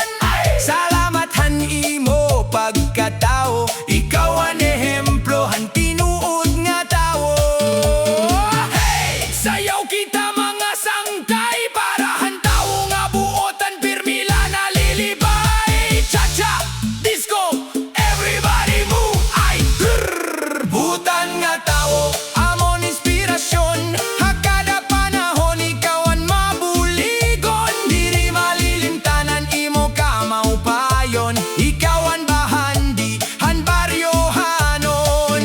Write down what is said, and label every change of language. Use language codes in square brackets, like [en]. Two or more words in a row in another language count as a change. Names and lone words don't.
[war] Salamat han imo pagkatao, ikaw ang ehemplo han tinuod nga tao. Hey! Sayaw kita mga sangkay, para han tao nga buotan pirmila nalilibay. Cha-cha, [en] disco, everybody move. [war] Ay, butan nga tao, amon inspirasyon. Hakada panahon, ikaw ang mabuligon. Diri malilimtanan, imo ka maupayon. Ikaw ang bahandi, han baryohanon.